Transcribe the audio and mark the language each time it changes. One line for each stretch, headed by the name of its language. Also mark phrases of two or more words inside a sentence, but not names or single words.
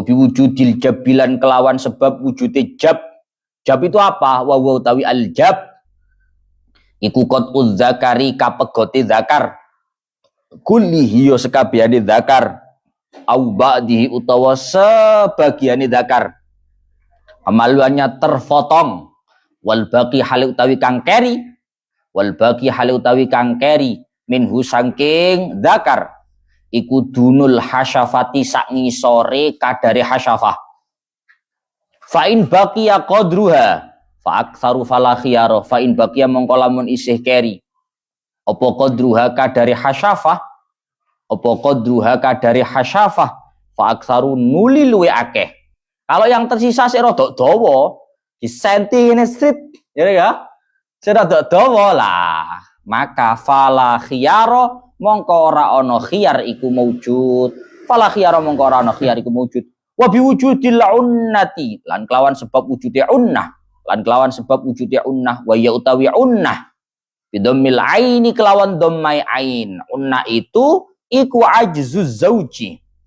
Arabic: بوجود الجب
Javanese: kelawan sebab wujude jab itu apa wa utawi al jab iku
Arabic: قطع الذكر
Javanese: kapegote zakar kullihi sekabehane zakar
Arabic: أو بعضه
Javanese: utawa sebagiane zakar amaluannya terpotong
Arabic: والباقي
Javanese: hal utawi kang keri minhu sangking zakar iku
Arabic: دون الحشفة
Javanese: sak ngisore kadare hasyafah
Arabic: فإن بقي قدرها فأكثر فلا خيار فإن بقي
Javanese: mongko lamun isih keri apa qadruha kadare hasyafah
Arabic: فأكثر
Javanese: nuli luwe akeh
Indonesian: kalau yang tersisa
Javanese: sik rada dawa disenti ngene strip ya sik rada dawa lah maka
Arabic: فلا خيار
Javanese: mongko ora ana khiyar iku maujud
Arabic: وبوجود العنة
Javanese: lan kelawan sebab wujude unnah wa ya utawi unnah
Arabic: بضم العين
Javanese: kelawan dhammai ain unnah itu iku
Arabic: عجز الزوج